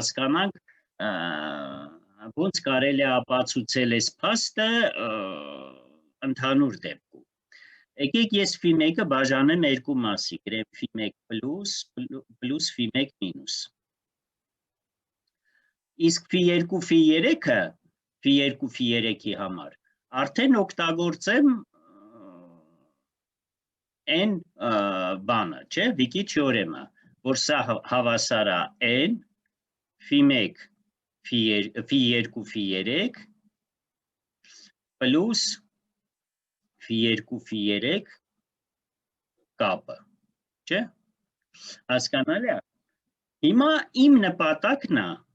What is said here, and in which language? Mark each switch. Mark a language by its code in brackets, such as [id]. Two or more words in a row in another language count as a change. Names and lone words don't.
[hy] հասկանանք ոնց կարելի է ապացուցել այս փաստը ընդհանուր դեպքում։ Եկեք ես φ1-ը բաժանեմ երկու մասի, գրեմ φ1 պլյուս φ1 մինուս։ Իսկ φ2 φ3-ը φ2 φ3-ի համար արդեն օգտագործեմ n բանը, չէ, Վիկի թեորեմը, որ սա հավասար է n φ1 φ2 φ3 պլյուս φ2 φ3 կապը, չէ, հասկանալի է։ Հիմա իմ նպատակն է